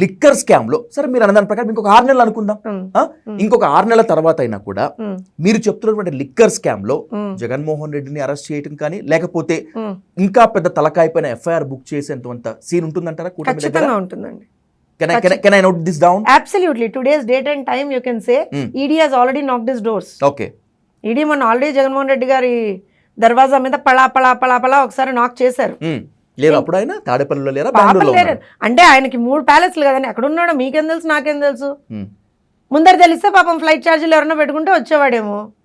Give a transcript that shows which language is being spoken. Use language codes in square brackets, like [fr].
[te] Liquor scam లో. సరే మీరు అన్నదాని ప్రకారం ఇంకొక 6 నెలలు అనుకుందాం. ఇంకొక 6 నెలల తర్వాత అయినా కూడా మీరు చెప్తున్నటువంటి లిక్కర్ స్కామ్ లో జగన్మోహన్ రెడ్డిని అరెస్ట్ చేయడం కానీ, లేకపోతే ఇంకా పెద్ద తలకాయ పైన ఎఫ్ఐఆర్ బుక్ చేసేంత సీన్ ఉంటుందంటారా? ఖచ్చితంగా ఉంటుందండి. [en] Can I note this down? Absolutely. Today's date and time you can say ED has already knocked his doors. Okay. [te] ED మొన్న ఆల్రెడీ జగన్మోహన్ రెడ్డి గారి దర్వాజా మీద పళా ఒకసారి నాక్ చేశారు. లేరు అప్పుడు ఆయన తాడేపల్లిలో లేరా, బెంగళూరులో ఉన్నారా? అంటే ఆయనకి 3 ప్యాలెస్లు కదండి, ఎక్కడ ఉన్నాడో మీకేం తెలుసు, నాకేం తెలుసు. ముందర తెలిస్తే పాపం ఫ్లైట్ ఛార్జీలు ఎవరన్నా పెట్టుకుంటే వచ్చేవాడేమో.